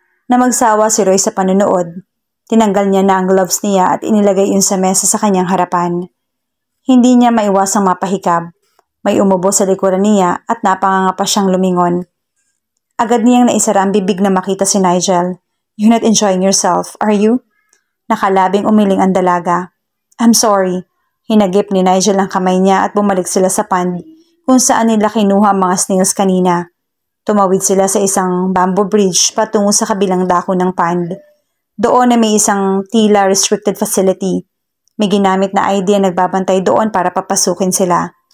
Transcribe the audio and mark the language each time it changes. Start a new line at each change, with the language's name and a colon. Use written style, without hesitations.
Filipino: Na magsawa si Roy sa panunood, tinanggal niya na ang gloves niya at inilagay yun sa mesa sa kanyang harapan. Hindi niya maiwasang mapahikab. May umubo sa likuran niya at napanganga pa siyang lumingon. Agad niyang naisara ang bibig na makita si Nigel.
English: You're not enjoying yourself, are you?
Filipino: Nakalabing umiling ang dalaga.
English: I'm sorry.
Filipino: Hinagip ni Nigel ang kamay niya at bumalik sila sa pond kung saan nila kinuha ang mga snails kanina. Tumawid sila sa isang bamboo bridge patungo sa kabilang dako ng pond. Doon na may isang tila restricted facility. May ginamit na ID na nagbabantay doon para papasukin sila.